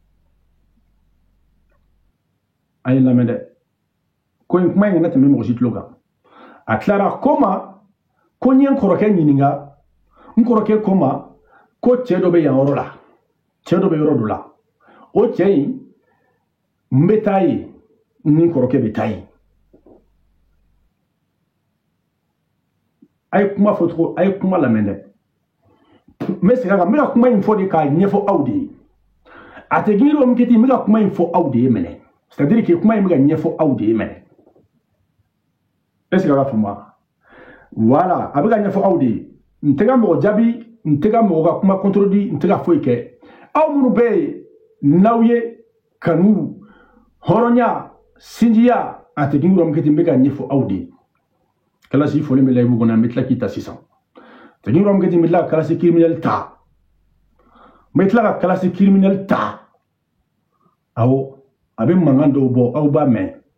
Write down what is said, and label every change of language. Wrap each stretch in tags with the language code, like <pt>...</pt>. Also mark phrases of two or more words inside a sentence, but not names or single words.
<bm>a ye lamɛn dɛ ko in kuma in kana tɛmɛ mɔgɔ si tulo kan a tilara ko ma ko n ye n kɔrɔkɛ ɲininka n kɔrɔkɛ ko ma ko cɛ dɔ bɛ yan yɔrɔ la cɛ dɔ bɛ yɔrɔ dɔ la o cɛ in n bɛ taa yen ni n kɔrɔkɛ bɛ taa yen a ye kuma fɔ cogo a ye kuma lamɛn dɛ n bɛ segin a kan n bɛ ka kuma in fɔ de k'a ɲɛfɔ aw de ye a tɛ gini min kɛ ten n bɛ ka kuma in fɔ aw de ye mɛnɛ</bm> <fr>c'est à dire que</fr> <bm>kuma in bɛ ka ɲɛfɔ aw de ye mɛnɛ</bm> <fr>est ce que</fr> <bm>a ka faamu wa voilà a bɛ ka ɲɛfɔ aw de ye n tɛ ka mɔgɔ jaabi n tɛ ka mɔgɔ ka kuma contredit n tɛ ka foyi kɛ aw minnu bɛ yen n'aw ye kanu hɔrɔnya sinjiya a tɛ gini min kɛ ten n bɛ ka ɲɛfɔ aw de ye kalasi fɔlen bɛ layibu kɔnɔ an bɛ tila k'i ta sisan tɛ gini min kɛ ten n bɛ tila ka kalasi criminel ta n bɛ tila ka kalasi criminel ta awɔ a bɛ mankan dɔw bɔ aw b'a mɛn</bm>